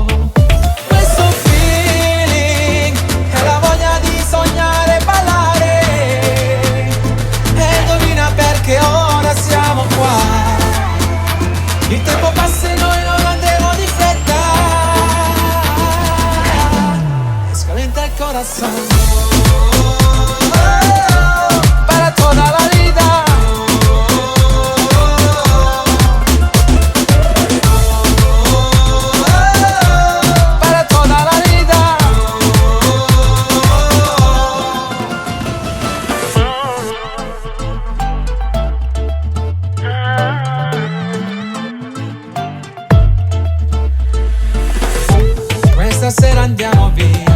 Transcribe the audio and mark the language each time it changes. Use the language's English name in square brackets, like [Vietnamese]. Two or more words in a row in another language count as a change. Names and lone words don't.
[Italian] Questo feeling è la voglia di sognare e ballare. E indovina perché ora siamo qua. Il tempo passa e noi non andremo di fretta. [Spanish] E scalenta il corazón para toda la vida. Para toda la vida. [Italian] Questa sera andiamo via.